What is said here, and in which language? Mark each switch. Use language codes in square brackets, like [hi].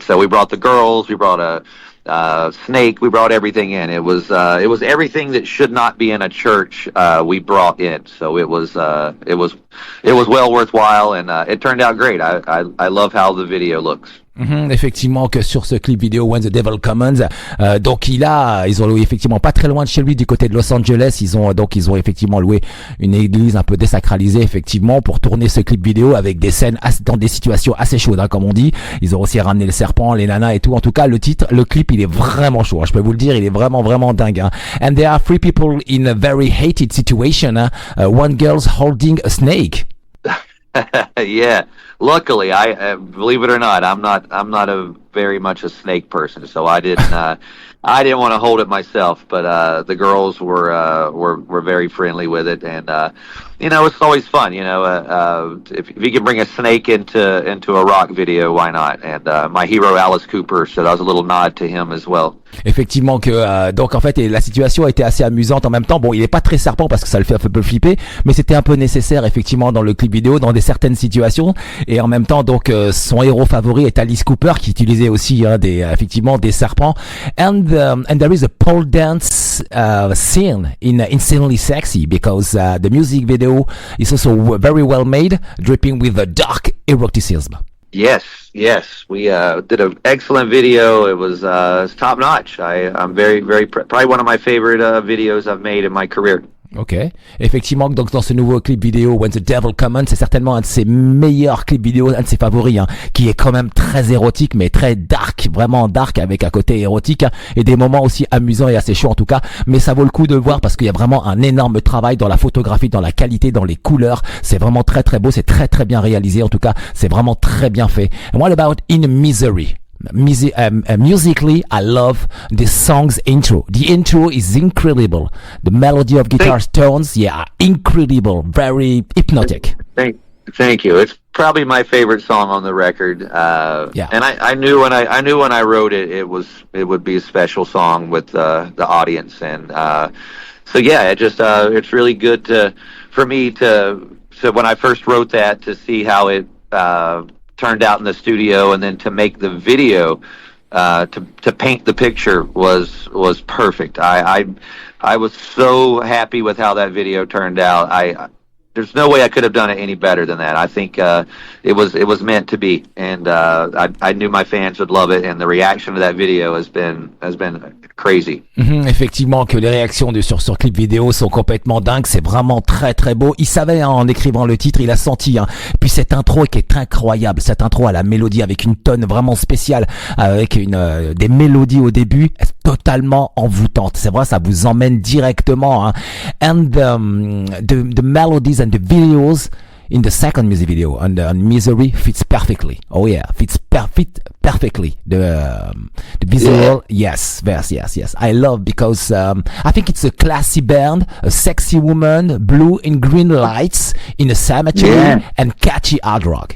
[en] So we brought the girls, we brought a snake, we brought everything in. It was everything that should not be in a church. We brought in, so it was well worthwhile, and it turned out great. I love how the video looks. [fr] Effectivement que sur ce clip vidéo When the Devil Comes, donc ils ont loué effectivement pas très loin de chez lui du côté de Los Angeles. Ils ont effectivement loué une église un peu désacralisée effectivement pour tourner ce clip vidéo avec des scènes dans des situations assez chaudes, hein, comme on dit. Ils ont aussi ramené le serpent, les nanas et tout. En tout cas, le clip, il est vraiment chaud, hein. Je peux vous le dire, il est vraiment dingue, hein. [en] And there are three people in a very hated situation, hein. One girl's holding a snake. Yeah, luckily, I believe it or not, I'm not a very much a snake person, so I didn't want to hold it myself. But the girls were very friendly with it, and it's always fun. If you can bring a snake into a rock video, why not? And my hero Alice Cooper, so that was a little nod to him as well. [fr] Effectivement que donc en fait la situation a été assez amusante en même temps. Bon, il est pas très serpent parce que ça le fait un peu flipper, mais c'était un peu nécessaire effectivement dans le clip vidéo, dans certaines situations. Et en même temps donc son héros favori est Alice Cooper qui utilisait aussi effectivement des serpents. [en] And there is a pole dance scene in Insanely Sexy because the music video is also very well made, dripping with a dark eroticism. Yes, we did an excellent video. It was top notch. I'm very probably one of my favorite videos I've made in my career. [fr] Ok, effectivement, donc dans ce nouveau clip vidéo When the Devil Comes, c'est certainement un de ses meilleurs clips vidéo, un de ses favoris, hein, qui est quand même très érotique, mais très dark, vraiment dark, avec un côté érotique, hein, et des moments aussi amusants et assez chauds en tout cas. Mais ça vaut le coup de le voir parce qu'il y a vraiment un énorme travail dans la photographie, dans la qualité, dans les couleurs. C'est vraiment très beau, c'est très bien réalisé en tout cas. C'est vraiment très bien fait. [en] And what about In Misery? Musically, I love the song's intro. The intro is incredible. The melody of guitar tones, yeah, incredible, very hypnotic. Thank you. It's probably my favorite song on the record. Yeah. And I knew when I wrote it, it would be a special song with the audience, and so yeah, it's really good for me to when I first wrote that to see how it turned out in the studio, and then to make the video to paint the picture was perfect. I was so happy with how that video turned out. There's no way I could have done it any better than that. I think it was meant to be, and I knew my fans would love it, and the reaction to that video has been crazy. [fr] Effectivement que les réactions sur ce clip vidéo sont complètement dingues, c'est vraiment très beau. Il savait, hein, en écrivant le titre, il a senti, hein. Puis cette intro qui est incroyable, cette intro à la mélodie avec une tonne vraiment spéciale, avec des mélodies au début totalement envoûtantes. C'est vrai, ça vous emmène directement, hein. [en] And the melodies and the videos in the second music video on Misery fits perfectly. Oh yeah, fits perfectly. The visual, yes. I love because I think it's a classy band, a sexy woman, blue and green lights in a cemetery, and catchy hard rock.